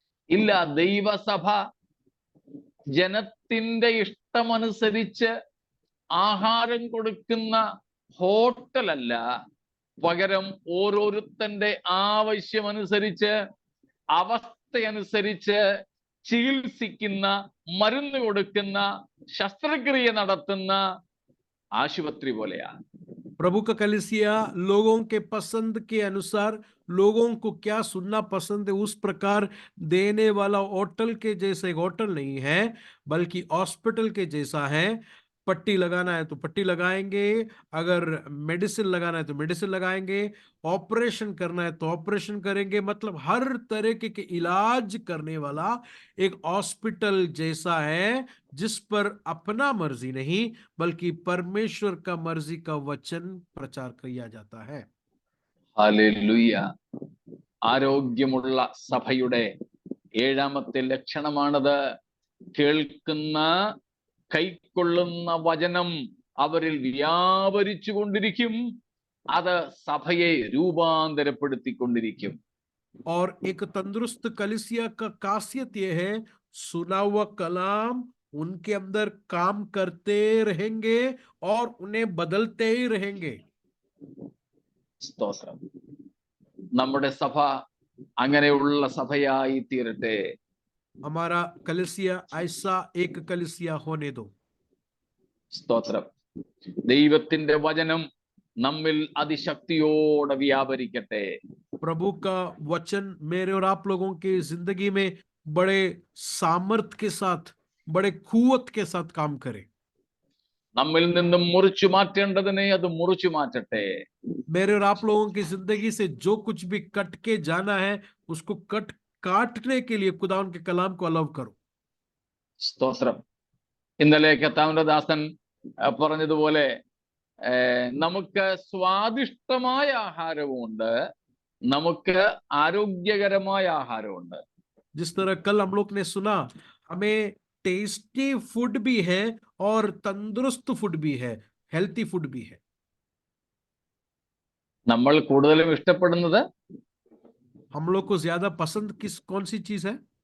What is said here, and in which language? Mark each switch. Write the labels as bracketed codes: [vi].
[ml] ഇല്ല, ദൈവസഭ ജനത്തിന്റെ ഇഷ്ടമനുസരിച്ച് ആഹാരം കൊടുക്കുന്ന ഹോട്ടലല്ല, പകരം ഓരോരുത്തന്റെ ആവശ്യമനുസരിച്ച് അവസ്ഥയനുസരിച്ച് ചികിത്സിക്കുന്ന, മരുന്ന് കൊടുക്കുന്ന, ശസ്ത്രക്രിയ നടത്തുന്ന ആശുപത്രി പോലെയാണ്. [hi] प्रभु का कलीसिया लोगों के पसंद के अनुसार, लोगों को क्या सुनना पसंद है उस प्रकार देने वाला होटल के जैसे होटल नहीं है, बल्कि हॉस्पिटल के जैसा है। पट्टी लगाना है तो पट्टी लगाएंगे, अगर मेडिसिन लगाना है तो मेडिसिन लगाएंगे, ऑपरेशन करना है तो ऑपरेशन करेंगे। मतलब हर तरह के इलाज करने वाला एक हॉस्पिटल जैसा है, जिस पर अपना मर्जी नहीं बल्कि परमेश्वर का मर्जी का वचन प्रचार किया जाता है। [ml] ഹല്ലേലൂയ. ആരോഗ്യമുള്ള സഭയുടെ ഏഴാമത്തെ ലക്ഷണമാണത്. കേൾക്കുന്ന, കൈക്കൊള്ളുന്ന വചനം അവരിൽ വ്യാപരിച്ചു കൊണ്ടിരിക്കും, അത് സഭയെ രൂപാന്തരപ്പെടുത്തിക്കൊണ്ടിരിക്കും. [hi] और एक तंदुरुस्त कलीसिया का खासियत यह है, सुना हुआ कलाम उनके अंदर काम करते रहेंगे और उन्हें बदलते ही रहेंगे। [ml] സ്തോത്രം. നമ്മുടെ സഭ അങ്ങനെയുള്ള സഭയായി തീരട്ടെ. [hi] हमारा कलीसिया ऐसा एक कलीसिया होने दो। [ml] സ്തോത്രം. ദൈവത്തിന്റെ വചനം നമ്മിൽ അതിശക്തിയോടെ വ്യാപരിക്കട്ടെ. [hi] प्रभु का वचन मेरे और आप लोगों की जिंदगी में बड़े सामर्थ के साथ, बड़े कुवत के साथ काम करे। [ml] നമ്മിൽ നിന്നും മുറിച്ചു മാറ്റേണ്ടതിനെ അത് മുറിച്ചു മാറ്റട്ടെ. [hi] मेरे और आप लोगों की जिंदगी से जो कुछ भी कट के जाना है उसको काटने के लिए खुदा उनके कलाम को अलाउ करो। [ml] സ്തോത്രം. ഇന്നലെ കർത്താവിന്റെ ദാസൻ പറഞ്ഞതുപോലെ നമുക്ക് സ്വാദിഷ്ടമായ ആഹാരവുമുണ്ട്, നമുക്ക് ആരോഗ്യകരമായ ആഹാരമുണ്ട്. [hi] जिस तरह कल हम लोग ने सुना, हमें टेस्टी फूड भी है और तंदुरुस्त फूड भी है, हेल्थी फूड भी है। [ml] നമ്മൾ കൂടുതലും ഇഷ്ടപ്പെടുന്നത് [hi] हम लोग को ज्यादा पसंद कौन सी चीज है?